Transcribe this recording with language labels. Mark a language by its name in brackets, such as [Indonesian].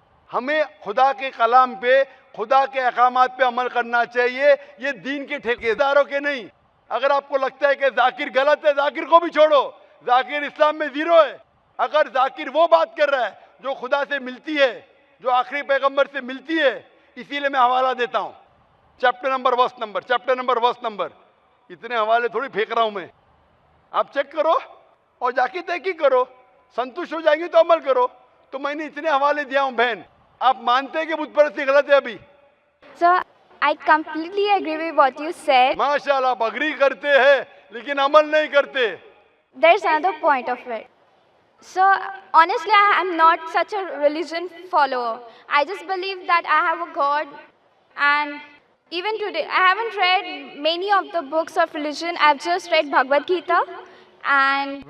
[Urdu] ہمیں خدا کے کلام پہ، خدا کے احکامات پہ عمل کرنا چاہیے، یہ دین کے ٹھیکیداروں کے نہیں۔ اگر آپ کو لگتا ہے کہ ذاکر غلط ہے، ذاکر کو بھی چھوڑو، ذاکر اسلام میں 0 ہے۔ اگر ذاکر وہ بات کر رہا ہے جو خدا سے ملتی ہے، جو آخری پیغمبر سے ملتی ہے، اسی لیے میں حوالہ دیتا ہوں، چیپٹر نمبر ورس نمبر، اتنے حوالے تھوڑی پھینک رہا ہوں میں، آپ چیک کرو اور جا کے تحقیق کرو، سنتوش ہو جائیں گے تو عمل کرو۔ تو میں نے اتنے حوالے دیا ہوں۔ بہن، آپ مانتے ہیں کہ بت پرستی غلط ہے ابھی؟ [English] So I completely agree with what you said. [Urdu] ماشاء اللہ، آپ اگری کرتے ہیں لیکن عمل نہیں کرتے۔ [English] There's another point of it. So honestly, I am not such a religion follower. I just believe that I have a God, and even today, I haven't read many of the books of religion. I've just read Bhagavad Gita, and